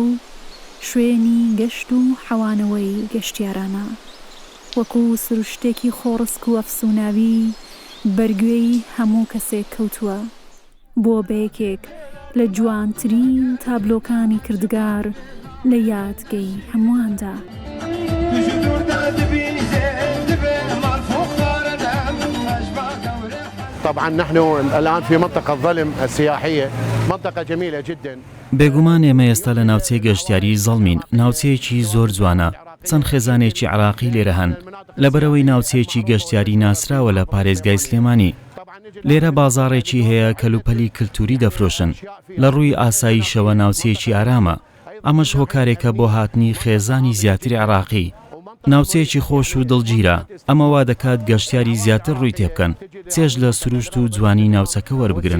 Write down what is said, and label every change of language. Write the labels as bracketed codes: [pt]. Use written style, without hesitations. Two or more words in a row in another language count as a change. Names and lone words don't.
[ckb] و شوێنی گەشت و حەوانەوەی گەشتیارانە وەکو سروشتێکی خۆڕسک و ئەفسوناوی بەرگوێی هەموو کەسێک کەوتووە بۆ بەیەکێک لە جوانترین تابلۆکانی کردگار لە یادگەی هەموواندا. [ar] طبعا نحن الآن في منطقة ظلم السياحية منطقة جميلة جدا. [ckb] بێگومان ئێمە ئێستا لە ناوچەی گەشتیاری زەڵمین ناوچەیەکی زۆر جوانە چەند خێزانێکی عراقی لێرە هەن لەبەرەوەی ناوچەیەکی گەشتیاری ناسراوە لە پارێزگای سلێمانی لێرە بازاڕێکی هەیە کەلوپەلی کللتوری دەفرۆشن لە ڕووی ئاساییشەوە ناوچەیەکی ئارامە ئەمەش هۆکارێکە بۆ هاتنی خێزانی زیاتری عراقی ناوچەیەکی خۆش و دڵگیرە ئەمە وا دەکات گەشتیاری زیاتر ڕووی تێبکەن چێژ لە سروشت و جوانی ناوچەکە وەربگرن.